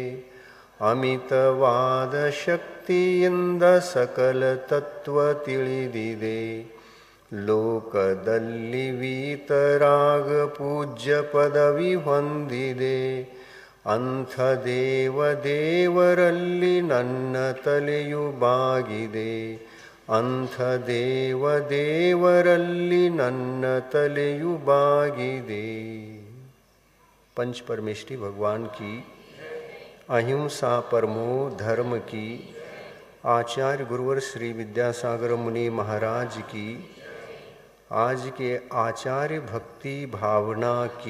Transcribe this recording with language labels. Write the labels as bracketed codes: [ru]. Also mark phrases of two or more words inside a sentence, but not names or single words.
[kn] ಅಮಿತವಾದ ಶಕ್ತಿಯಿಂದ ಸಕಲ ತತ್ವ ತಿಳಿದಿದೆ ಲೋಕದಲ್ಲಿ ವೀತರಾಗ ಪೂಜ್ಯ ಪದವಿ ಹೊಂದಿದೆ ಅಂಥ ದೇವರಲ್ಲಿ ನನ್ನ ತಲೆಯು ಬಾಗಿದೆ ಅಂಥ ದೇವರಲ್ಲಿ ನನ್ನ ತಲೆಯು ಬಾಗಿದೆ। [hi] पंच परमेष्ठी भगवान की [sa] अहिंसा परमो धर्म [hi] की आचार्य गुरुवर श्री विद्यासागर मुनि महाराज की आज के आचार्य भक्ति भावना की